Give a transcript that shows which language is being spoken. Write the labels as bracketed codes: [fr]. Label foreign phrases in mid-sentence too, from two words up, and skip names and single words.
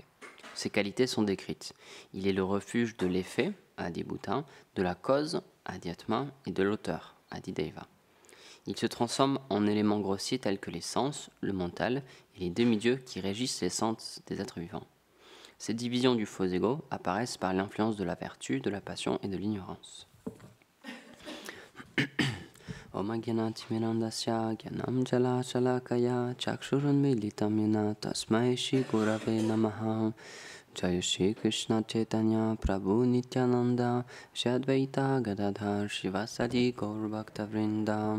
[fr] Ses qualités sont décrites. Il est le refuge de l'effet, Adibhuta, de la cause, Adhyatma, et de l'auteur, Adidaiva. Il se transforme en éléments grossiers tels que les sens, le mental et les demi-dieux qui régissent les sens des êtres vivants. Ces divisions du faux ego apparaissent par l'influence de la vertu, de la passion et de l'ignorance. [sa] ॐ अग्यानतिमिरान्धस्य ग्यानम् जल शलाकया चक्षुरुन्मीलितम् येन तस्मै श्री गुरवे नमः. जय श्री कृष्ण चैतन्य प्रभु नित्यानन्द श्री अद्वैत गदाधर शिवसादि गौर भक्त वृन्द.